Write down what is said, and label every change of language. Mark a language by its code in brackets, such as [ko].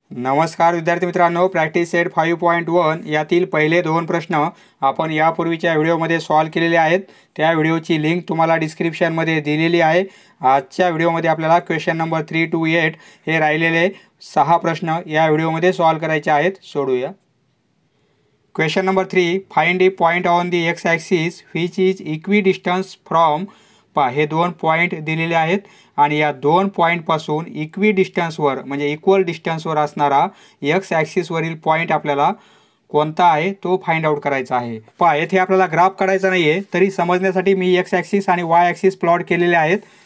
[mr] नमस्कार विद्यार्थी मित्रांनो, प्रॅक्टिस सेट 5.1 यातील पहिले दोन प्रश्न आपण यापूर्वीच्या व्हिडिओमध्ये सॉल्व केलेले आहेत। त्या व्हिडिओची लिंक तुम्हाला डिस्क्रिप्शनमध्ये दिलेली आहे। आजच्या व्हिडिओमध्ये आपल्याला क्वेश्चन नंबर 3 to 8 हे राहिलेले 6 प्रश्न या व्हिडिओमध्ये सॉल्व करायचे आहेत। सोडूया। [en] Question number 3, find the point on the X axis which is equidistance from. [mr] पहा, हे दोन पॉइंट दिलेले आहेत आणि या दोन पॉइंटपासून इक्विडिस्टन्सवर म्हणजे इक्वल डिस्टन्सवर असणारा एक्स ॲक्सिसवरील पॉइंट आपल्याला कोणता आहे तो फाइंड आउट करायचा आहे। पहा, येथे आपल्याला ग्राफ काढायचा नाही आहे, तरी समजण्यासाठी मी एक्स ॲक्सिस आणि वाय ॲक्सिस प्लॉट केलेले आहेत।